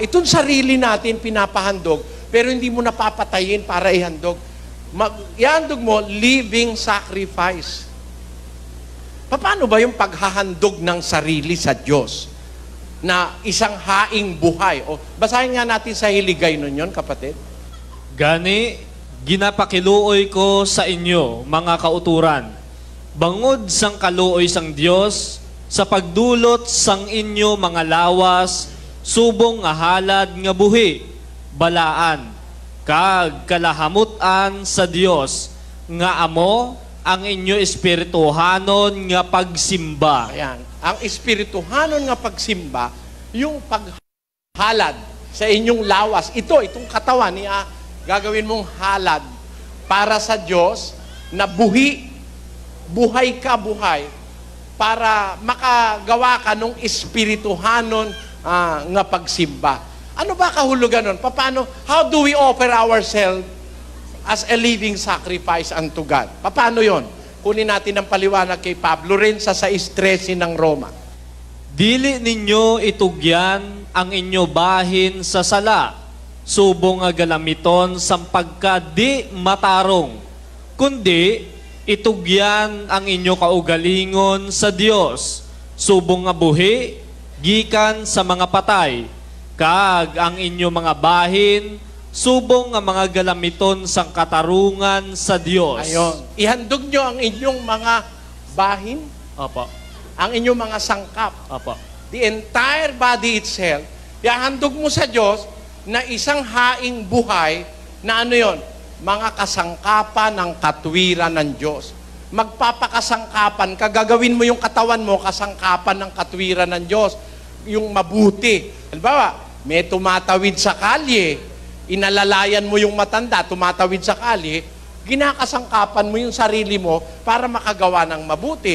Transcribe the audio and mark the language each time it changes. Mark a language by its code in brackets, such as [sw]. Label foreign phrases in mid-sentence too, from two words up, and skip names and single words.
[tl] Itong sarili natin pinapahandog, pero hindi mo napapatayin para ihandog. Ihandog mo, [en] living sacrifice. [tl] Paano ba yung paghahandog ng sarili sa Diyos? Na isang haing buhay. O, basahin nga natin sa Hiligay nun yun, kapatid. [hil] Gani, ginapakiluoy ko sa inyo, mga kauturan. Bangod sang kaluoy sang Diyos, sa pagdulot sang inyo mga lawas, subong nga halad nga buhi, balaan, kag kalahamutan sa Dios, nga amo ang inyo espirituhanon nga pagsimba. [tl] Ayan. [hil] Ang espirituhanon nga pagsimba, yung paghalad sa inyong lawas. [tl] Itong katawan niya, gagawin mong halad para sa Diyos na buhay ka buhay, para makagawa ka ng [hil] espirituhanon nga pagsimba. [tl] Ano ba kahulugan nun? Paano? [en] How do we offer ourselves as a living sacrifice unto God? [tl] Paano yon? Kunin natin ang paliwanag kay Pablo rin sa 6:13 ng Roma. [hil] Dili ninyo itugyan ang inyo bahin sa sala, subong nga galamiton sampagka di matarong, kundi itugyan ang inyo kaugalingon sa Dios, subong nga buhi, gikan sa mga patay, kag ang inyo mga bahin, subong nga mga galamiton sang katarungan sa Dios. [tl] Ayon. Ihandog nyo ang inyong mga bahin, Opo. ang inyong mga sangkap. Opo. [en] The entire body itself, [tl] ihandog mo sa Diyos na isang haing buhay na ano yon? Mga kasangkapan ng katwiran ng Diyos. Magpapakasangkapan ka, gagawin mo yung katawan mo, kasangkapan ng katwiran ng Diyos. Yung mabuti. Halimbawa, may tumatawid sa kalye, inalalayan mo yung matanda, tumatawid sa kalye, ginakasangkapan mo yung sarili mo para makagawa ng mabuti.